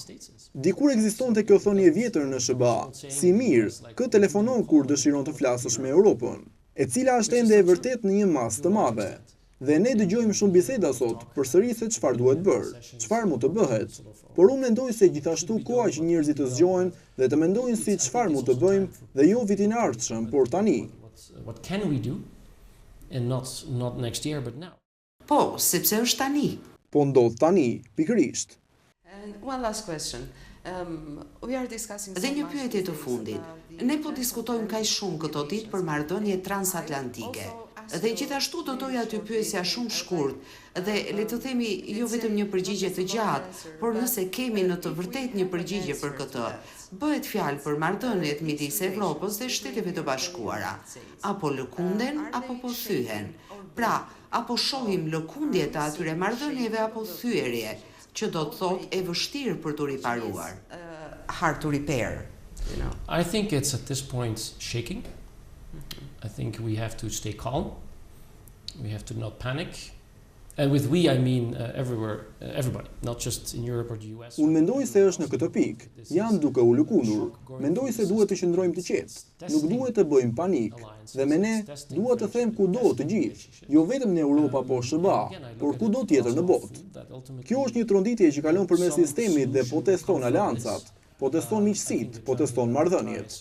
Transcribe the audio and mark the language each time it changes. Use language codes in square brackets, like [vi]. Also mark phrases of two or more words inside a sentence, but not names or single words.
[sq] Dikur ekzistonte kjo thonje vjetër në SBA, si mirë, kë telefonon kur dëshiron të flasësh me Europën, e cila është ende e vërtet në një masë të madhe. Dhe ne dëgjojmë shumë biseda sot, përsëri se çfarë duhet bërë, çfarë mund të bëhet. Por unë mendoj se gjithashtu koha që njerëzit të zgjohen dhe të mendojnë si çfarë mund të bëjmë dhe jo vitin e ardhshëm, por tani. [en] What can we do? And not next year, but now. [sq] Po, sepse është tani. Po ndodh tani, pikërisht. [en] And one last question. We are discussing [sq] Dhe një pyetje të fundit. Ne po diskutojmë kaq shumë këto ditë për marrëdhënie transatlantike. Dhe gjithashtu do doja t'ju pyesja shumë shkurt, dhe le të themi jo vetëm një përgjigje të gjatë, por nëse kemi në të vërtetë një përgjigje për këtë, bëhet fjalë për marrëdhëniet midis Evropës dhe Shteteve të Bashkuara, apo lëkunden apo po thyhen. Pra, apo shohim lëkundje të atyre marrëdhënieve apo thyerje, që do të thotë e vështirë për të riparuar. [en] hard to repair, you know. I think it's at this point shaking. I think we have to stay calm. We have to not panic. And with we, I mean everywhere, everybody, not just in Europe or the US. [sq] Unë mendoj se është në këtë pikë. Jam duke u lëkundur. Mendoj se duhet të qëndrojmë të qetë. Nuk duhet të bëjmë panik. Dhe me ne, dua të them kudo të gjithë. Jo vetëm në Europë apo SBA, por kudo tjetër në botë. Kjo është një tronditje që kalon përmes sistemit dhe po teston aleancat, po teston miqësitë, po teston marrëdhëniet.